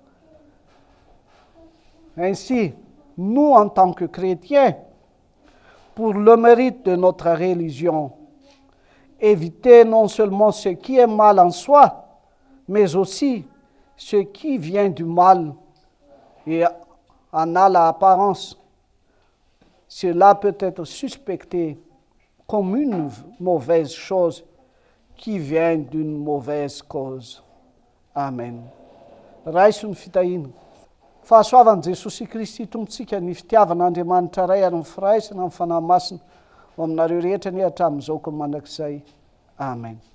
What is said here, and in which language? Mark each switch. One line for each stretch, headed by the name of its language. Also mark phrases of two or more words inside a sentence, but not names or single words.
French: Ainsi, nous, en tant que chrétiens, pour le mérite de notre religion, éviter non seulement ce qui est mal en soi, mais aussi ce qui vient du mal et en a l'apparence. Cela peut être suspecté comme une mauvaise chose qui vient d'une mauvaise cause.
Malagasy: Amen. Raisin fitahiana. Fahasoavan'i Jesosy Kristy tompontsika ny fitiavan'Andriamanitra ray ary ny firaisana amin'ny fanahy masina ho aminareo rehetra ny hatramin'izao ko mandrakizay. Amen.